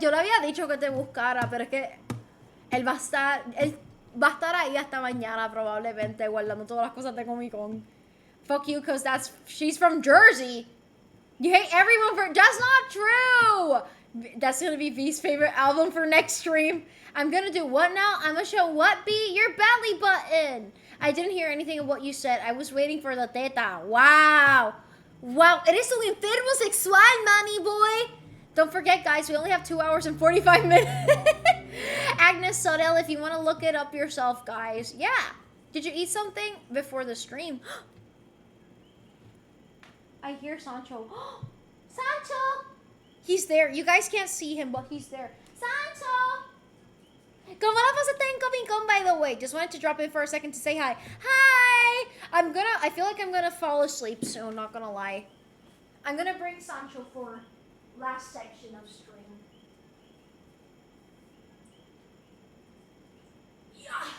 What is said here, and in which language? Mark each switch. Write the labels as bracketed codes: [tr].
[es] Yo le había dicho que te buscara, pero es que él va a estar ahí hasta mañana probablemente guardando todas las cosas de Comic Con. [en] Fuck you, cause she's from Jersey. You hate everyone for, that's not true. That's gonna be V's favorite album for next stream. I'm gonna do what now? I'm gonna show what, B? Your belly button. I didn't hear anything of what you said. I was waiting for the teta. Wow. Wow. [es] Eres un enfermo sexual, mommy boy. [en] Don't forget, guys, we only have 2 hours and 45 minutes. Agnes Sodell, if you want to look it up yourself, guys. Yeah. Did you eat something before the stream? I hear Sancho. Sancho! He's there. You guys can't see him, but he's there. Sancho! [es] ¿Cómo la pasaste en Comic Con, [en] by the way? Just wanted to drop in for a second to say hi. Hi! I feel like I'm gonna fall asleep soon, not gonna lie. I'm gonna bring Sancho for last section of stream. Yeah.